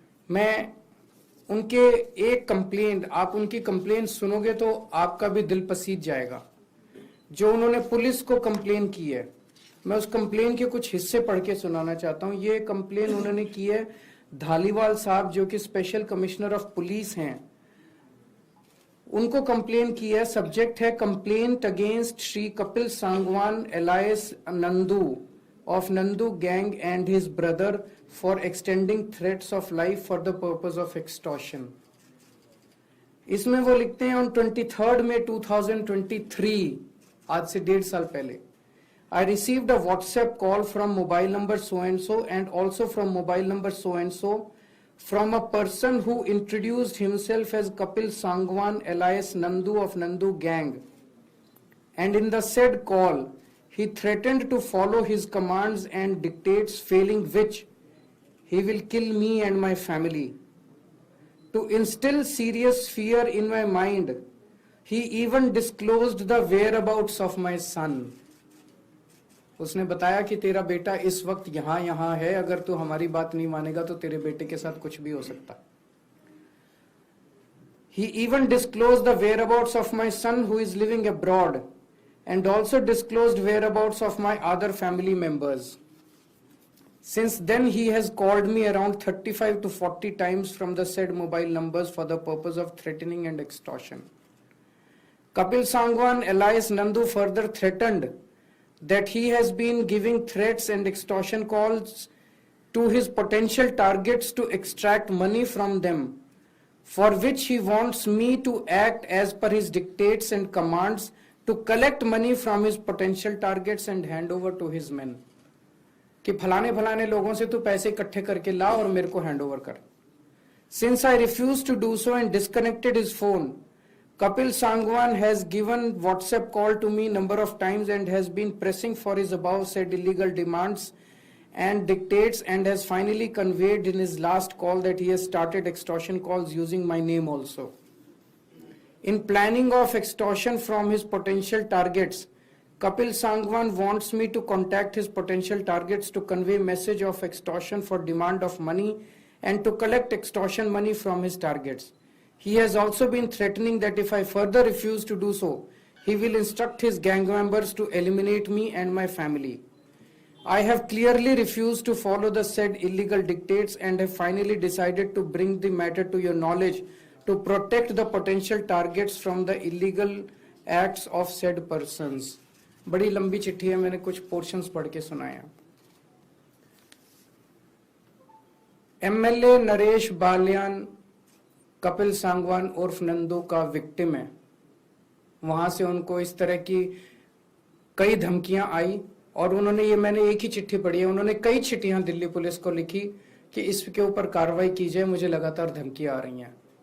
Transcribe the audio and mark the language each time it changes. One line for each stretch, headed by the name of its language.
Hindi: मैं उनके एक कंप्लेंट, आप उनकी कंप्लेंट सुनोगे तो आपका भी दिल पसीज जाएगा। जो उन्होंने पुलिस को कंप्लेन की है, मैं उस कंप्लेन के कुछ हिस्से पढ़ के सुनाना चाहता हूं। ये कंप्लेन उन्होंने की है धालीवाल साहब, जो कि स्पेशल कमिश्नर ऑफ पुलिस हैं, उनको कंप्लेन की है।
English: Subject है complaint against Shri Kapil Sangwan alias Nandu of Nandu gang and his brother for extending threats of life for the purpose of extortion.
Hindi: इसमें वो लिखते हैं,
English: on 23rd May 2023,
Hindi: आज से 1.5 साल पहले,
English: I received a WhatsApp call from mobile number so and so and also from mobile number so and so from a person who introduced himself as Kapil Sangwan alias Nandu of Nandu gang, and in the said call he threatened to follow his commands and dictates, failing which he will kill me and my family. To instill serious fear in my mind, he even disclosed the whereabouts of my son.
Hindi: उसने बताया कि तेरा बेटा इस वक्त यहाँ है, अगर तू हमारी बात नहीं मानेगा तो तेरे बेटे के साथ कुछ भी हो सकता।
English: He even disclosed the whereabouts of my son who is living abroad, and also disclosed whereabouts of my other family members. Since then he has called me around 35 to 40 times from the said mobile numbers for the purpose of threatening and extortion. Kapil Sangwan alias Nandu further threatened that he has been giving threats and extortion calls to his potential targets to extract money from them, for which he wants me to act as per his dictates and commands to collect money from his potential targets and hand over to his men.
Hindi: कि फलाने लोगों से तू पैसे इकट्ठे करके ला और मेरे को हैंड ओवर कर।
English: Since I refused to do so and disconnected his phone, Kapil Sangwan has given WhatsApp call to me number of times and has been pressing for his above said illegal demands and dictates, and has finally conveyed in his last call that he has started extortion calls using my name also. In planning of extortion from his potential targets, Kapil Sangwan wants me to contact his potential targets to convey message of extortion for demand of money and to collect extortion money from his targets. He has also been threatening that if I further refuse to do so, he will instruct his gang members to eliminate me and my family. I have clearly refused to follow the said illegal dictates and have finally decided to bring the matter to your knowledge to protect the potential targets from the illegal acts of said persons.
Hindi: बड़ी लंबी चिट्ठी है, मैंने कुछ portions पढ़ के सुनाया। MLA Naresh Balyan Kapil Sangwan उर्फ नंदू का विक्टिम है। वहां से उनको इस तरह की कई धमकियां आई और उन्होंने, ये मैंने एक ही चिट्ठी पढ़ी है, उन्होंने कई चिट्ठियां दिल्ली पुलिस को लिखी कि इसके ऊपर कार्रवाई कीजिए, मुझे लगातार धमकियां आ रही हैं।